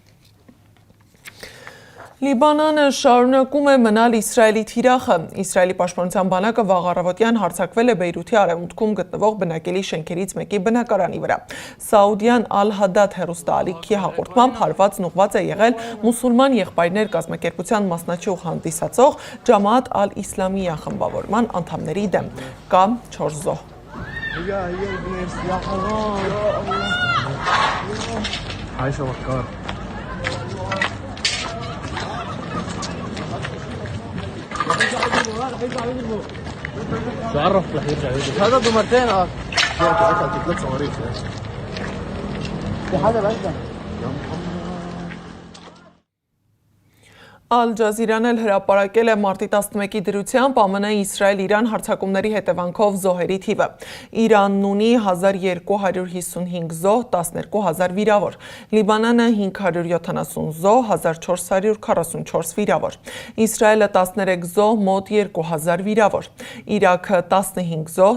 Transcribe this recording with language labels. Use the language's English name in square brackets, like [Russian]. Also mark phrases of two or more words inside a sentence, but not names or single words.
[Armenian] Լիբանանը շարունակում է մնալ Իսրայելի թիրախը։ Իսրայելի պաշտպանության բանակը վաղ առավոտյան հարձակվել է Բեյրութի արևմուտքում գտնվող բնակելի շենքերից մեկի բնակարանի վրա։ Սաուդյան Ալ-Հադադ հեռուստաալիքի հաղորդմամբ հարվածն ուղղված է եղել մուսուլման եղբայրներ կազմակերպության մասնաճյուղ հանդիսացող Ջամաաթ Ալ-Իսլամիա խմբավորման անդամների դեմ։ Կա 4 զոհ։ [Arabic] تعرف رح يرجع هذا بمرتين ثلاث صواريخ في حدا بعدنا [Armenian] Ալ-Ջազիրան էլ հրապարակել է մարտի 11-ի դրությամբ ԱՄՆ Իսրայել-Իրան հարձակումների հետևանքով զոհերի թիվը։ Իրանն ունի 1255 զոհ, 12000 վիրավոր։ Լիբանանը 570 զոհ, 1444 վիրավոր։ Իսրայելը 13 զոհ, մոտ 2000 վիրավոր։ Իրաքը 15 զոհ,